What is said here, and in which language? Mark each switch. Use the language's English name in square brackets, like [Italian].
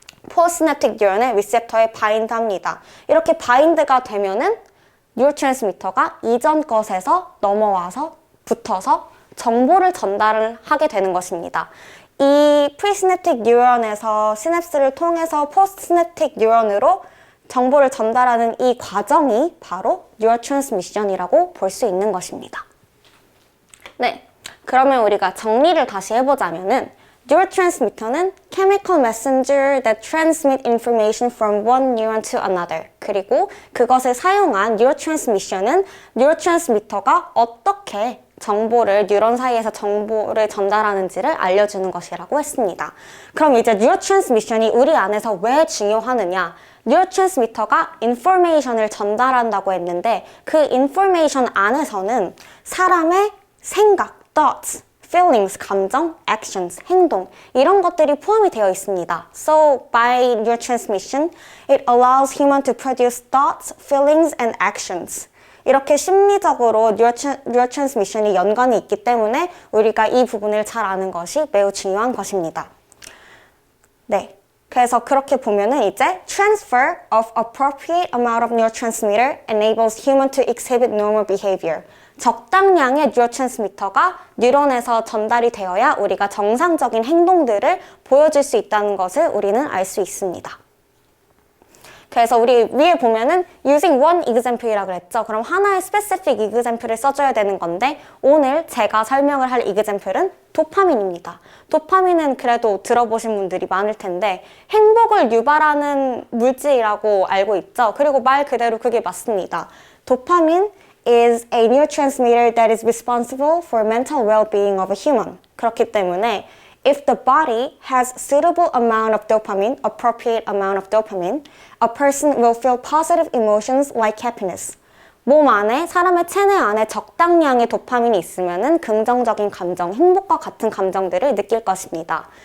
[Korean] 포스시냅틱 뉴런의 리셉터에 바인드 합니다. 이렇게 바인드가 되면은 뉴로트랜스미터가 이전 것에서 넘어와서 붙어서 정보를 전달을 하게 되는 것입니다. 이 프리시냅틱 뉴런에서 시냅스를 통해서 포스트시냅틱 뉴런으로 정보를 전달하는 이 과정이 바로 뉴로트랜스미션이라고 볼 수 있는 것입니다. 네, 그러면 우리가 정리를 다시 해보자면은 뉴로트랜스미터는 [English] chemical messenger that transmit information from one neuron to another. [Korean] 그리고 그것을 사용한 뉴로트랜스미션은 뉴로트랜스미터가 어떻게 정보를 뉴런 사이에서 정보를 전달하는지를 알려주는 것이라고 했습니다. 그럼 이제 뉴로트랜스미션이 우리 안에서 왜 중요하느냐? 뉴로트랜스미터가 인포메이션을 전달한다고 했는데 그 인포메이션 안에서는 사람의 생각, thoughts, feelings, 감정, actions, 행동 이런 것들이 포함이 되어 있습니다. [English] So by neurotransmission, it allows human to produce thoughts, feelings, and actions. [Korean] 이렇게 심리적으로 뉴로트랜스미션이 연관이 있기 때문에 우리가 이 부분을 잘 아는 것이 매우 중요한 것입니다. 네. 그래서 그렇게 보면은 이제 [English] transfer of appropriate amount of neurotransmitter enables human to exhibit normal behavior. [Korean] 적당량의 뉴로트랜스미터가 뉴런에서 전달이 되어야 우리가 정상적인 행동들을 보여줄 수 있다는 것을 우리는 알 수 있습니다. 그래서 우리 위에 보면은 using one example이라고 그랬죠. 그럼 하나의 specific example을 써줘야 되는 건데 오늘 제가 설명을 할 example은 도파민입니다. 도파민은 그래도 들어보신 분들이 많을 텐데 행복을 유발하는 물질이라고 알고 있죠. 그리고 말 그대로 그게 맞습니다. [English] 도파민 is a neurotransmitter that is responsible for mental well-being of a human. [Korean] 그렇기 때문에 [English] if the body has suitable amount of dopamine, appropriate amount of dopamine, a person will feel positive emotions like happiness. [Korean] 몸 안에, 사람의 체내 안에 적당량의 도파민이 있으면은 긍정적인 감정, 행복과 같은 감정들을 느낄 것입니다.